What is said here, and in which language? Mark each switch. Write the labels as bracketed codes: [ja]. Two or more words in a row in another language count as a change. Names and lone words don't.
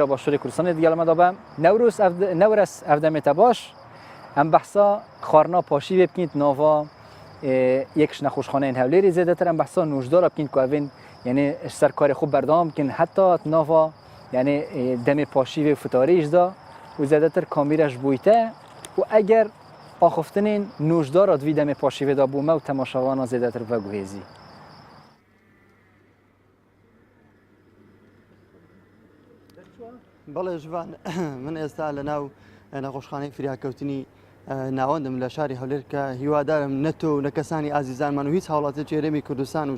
[ku] Başûrê Kurdistanê digelme da be Newres evdemê te baş em behsa xwarina paşîvê bikîn nava yek ji nexweşxaneyên Hewlêrê zêdetir em behsa nojdara bikîn ku evên yani ser karê xwe berdam bikin heta nava yani demê paşîvê fitarî jî da û zêdetir kamîra ji boî te û eger axiftinên nojdara divî demê paşîvê da bû me û temaşavana zêdetir veguhêzî. [ckb] بەڵێ ژوان من ئێستا لە ناو نەخۆشخانەی فریاکەوتنی ناوەندم لە شاری هەولێر کە هیوادارم نەتۆ و نە کەسانی ئازیزانمان و هیچ هاوڵاتی چێرەمی کوردستان و